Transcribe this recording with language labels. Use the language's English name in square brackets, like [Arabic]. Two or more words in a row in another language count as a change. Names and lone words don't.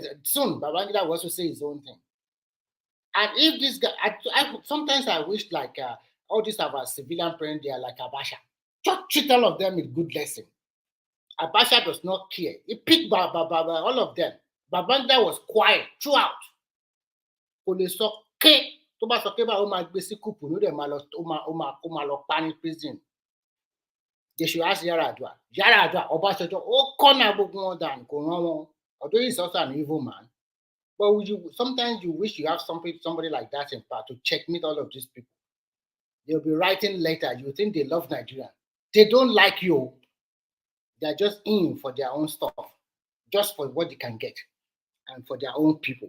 [English] Soon, Babangida will also say his own thing. And if this guy, sometimes I wish like all these of our civilian friends, they are like Abacha. Just treat all of them with good lesson. Abacha does not care. He picked all of them. Babangida was quiet throughout. [Yoruba] tó bá sọ pé báwo máa gbé sí kùpù ló dẹ̀ máa lọ ó máa lọ pa ní prison. [English] They should ask Yaradua. [Yoruba] Yaradua, Obasanjo, corner gbogbo wọn dànù kò rán wọn. [English] Although he's also an evil man, but sometimes you wish you have somebody like that in power to checkmate all of these people. They'll be writing letters. You think they love Nigeria. They don't like you. They're just in for their own stuff, just for what they can get, and for their own people.